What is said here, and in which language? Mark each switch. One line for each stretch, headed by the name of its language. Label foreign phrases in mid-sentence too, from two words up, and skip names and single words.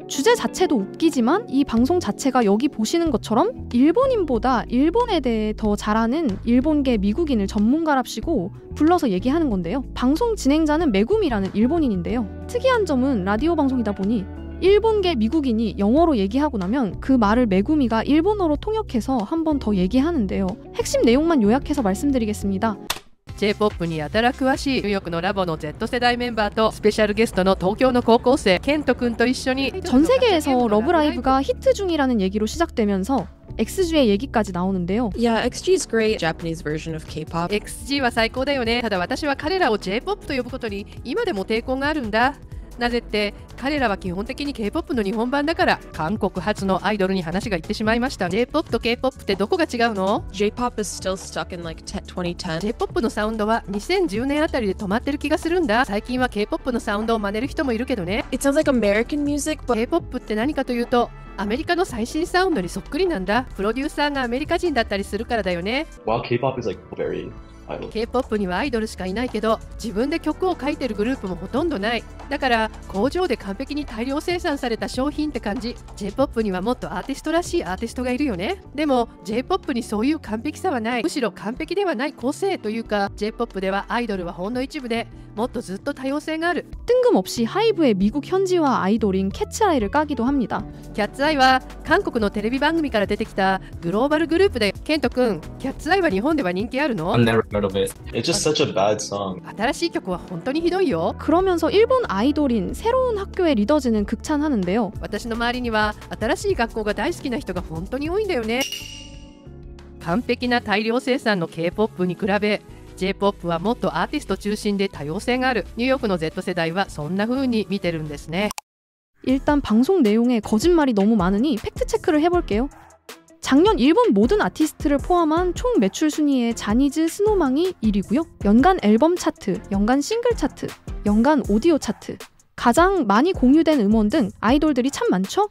Korean: 주제 자체도 웃기지만 이 방송 자체가 여기 보시는 것처럼 일본인보다 일본에 대해 더 잘 아는 일본계 미국인을 전문가랍시고 불러서 얘기하는 건데요. 방송 진행자는 메구미라는 일본인인데요. 특이한 점은 라디오 방송이다 보니 일본계 미국인이 영어로 얘기하고 나면 그 말을 메구미가 일본어로 통역해서 한 번 더 얘기하는데요. 핵심 내용만 요약해서 말씀드리겠습니다.
Japanese: J-POP にやたら詳しいニューヨークのラボの Z 世代メンバーとスペシャルゲストの東京の高校生ケント君と一緒に
Korean: 전 세계에서 러브라이브가 히트 중이라는 얘기로 시작되면서 XG의 얘기까지 나오는데요.
English: Yeah, XG is great. Japanese version of K-pop.
Japanese: XG は最高だよね。ただ私は彼らを J-POP と呼ぶことに今でも抵抗があるんだ。なぜって彼らは基本的に K-POP の日本版だから。韓国発のアイドルに話がいってしまいました。 J-POP と K-POP ってどこが違うの？
English: J-pop is still stuck in like 2010.
Japanese: J-POP のサウンドは2010年あたりで止まってる気がするんだ。最近は K-POP のサウンドを真似る人もいるけどね。
English: It sounds like American music, but
Japanese: K-POP って何かというとアメリカの最新サウンドにそっくりなんだ。プロデューサーがアメリカ人だったりするからだよね。
English: While K-pop is like very idol.
Japanese: K-POP にはアイドルしかいないけど、自分で曲を書いてるグループもほとんどない。だから工場で完璧に大量生産された商品って感じ。 J-POP にはもっとアーティストらしいアーティストがいるよね。でも J-POP にそういう完璧さはない。むしろ完璧ではない個性というか、 J-POP ではアイドルはほんの一部でもっとずっと多様性がある。
Korean: 뜬금없이 하이브의 미국 현지화 아이돌인 캐츠아이를 까기도 합니다.
Japanese: キャッツアイは韓国のテレビ番組から出てきたグローバルグループで、ケント君、キャッツアイは日本では人気あるの？
English: I've never heard of it. It's just such a bad song.
Japanese: 新しい曲は本当にひどいよ。
Korean: 그러면서 일본 아이돌인 새로운 학교의 리더즈는 극찬하는데요.
Japanese: 私の周りには新しい学校が大好きな人が本当に多いんだよね。完璧な大量生産の K-POP に比べ J-POP はもっとアーティスト中心で多様性がある。ニューヨークの Z 世代はそんな風に見てるんですね。
Korean: 일단 방송 내용에 거짓말이 너무 많으니 팩트체크를 해볼게요. 작년 일본 모든 아티스트를 포함한 총 매출 순위에 자니즈 스노망이 1위고요. 연간 앨범 차트, 연간 싱글 차트, 연간 오디오 차트, 가장 많이 공유된 음원 등 아이돌들이 참 많죠?